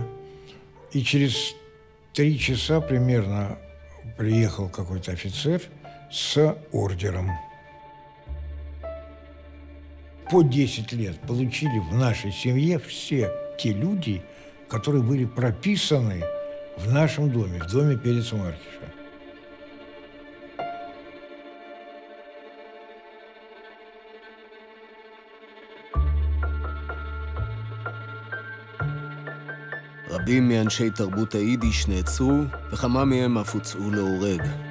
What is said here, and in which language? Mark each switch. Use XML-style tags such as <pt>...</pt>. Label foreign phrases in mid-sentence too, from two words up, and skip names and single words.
<ru>И через 3 часа примерно приехал какой-то офицер с ордером. По 10 лет получили в нашей семье все те люди, которые были прописаны в нашем доме, в доме Переца Маркиша.</ru> <he>רבים מאנשי תרבות היידיש נעצרו, וכמה מהם אף הוצאו להורג.</he>